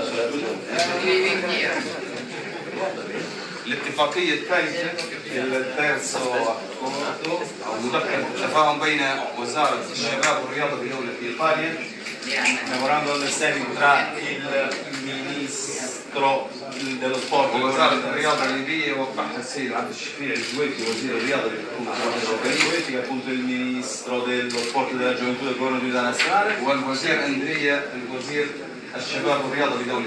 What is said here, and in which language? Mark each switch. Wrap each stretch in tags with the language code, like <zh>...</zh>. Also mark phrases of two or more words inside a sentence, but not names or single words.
<en>Living here.</en> <ar>الاتفاقية الثالثة</ar> <it>terzo accordo</it> <ar>مذكر تفاهم بين وزارة الشباب والرياضة بدولة إيطاليا</ar> <en>memorandum understanding</en> <it>tra il ministro dello sport</it> <ar>ووزارة الرياضة الليبية وقعها السيد عبد الشفيع الجويتي وزير الرياضة الجويتي</ar> <it>appunto il ministro dello sport e della gioventù del governo di unità nazionale</it> <ar>والوزير أندريا الوزير الشباب والرياضة بدولة</ar>